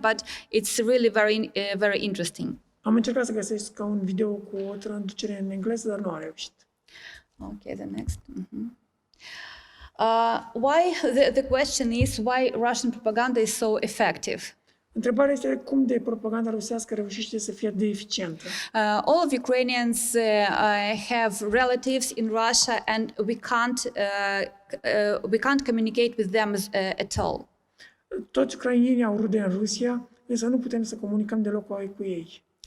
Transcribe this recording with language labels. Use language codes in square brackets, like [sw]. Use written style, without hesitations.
[en] But it's really very interesting. [ro] Am încercat să găsesc un video cu o traducere în engleză, dar nu am reușit. [en] Okay, the next. The question is why Russian propaganda is so effective. [ro] Întrebarea este cum de propaganda rusească reușește să fie de eficientă. [en] All of Ukrainians have relatives in Russia, and we can't communicate with them at all. [ro] Toți ucrainienii au rude în Rusia, însă nu putem să comunicăm deloc cu ei.